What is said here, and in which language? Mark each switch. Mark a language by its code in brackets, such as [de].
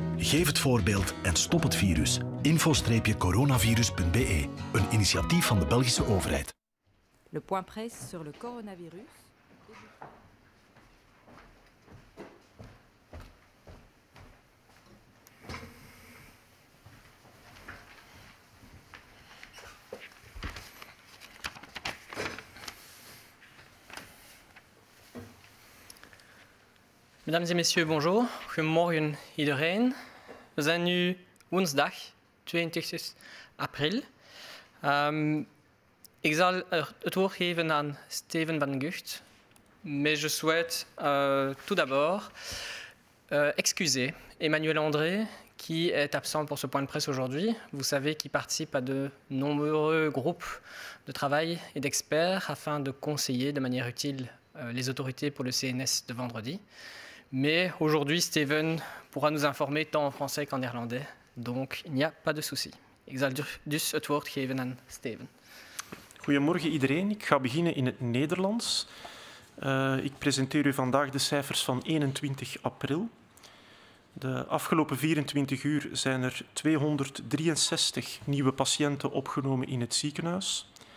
[nl] Geef het voorbeeld en stop het virus. info-coronavirus.be, een initiatief van de Belgische overheid. [fr] Le point presse sur le coronavirus. Mesdames et messieurs, bonjour. [nl] Goedemorgen iedereen. We zijn nu woensdag 22 april. Ik zal het woord geven aan Steven van Gucht. [fr] Mais je souhaite tout d'abord excuser Emmanuel André, qui est absent pour ce point de presse aujourd'hui. Vous savez qu'il participe à de nombreux groupes de travail et d'experts afin de conseiller de manière utile les autorités pour le CNS de vendredi. Mais aujourd'hui, Steven pourra nous informer tant en français qu'en néerlandais. Donc, il n'y a pas de souci. [nl] Ik zal dus het woord geven aan Steven. Goedemorgen iedereen. Ik ga beginnen in het Nederlands. Ik presenteer u vandaag de cijfers van 21 april. De afgelopen 24 uur zijn er 263 nieuwe patiënten opgenomen in het ziekenhuis.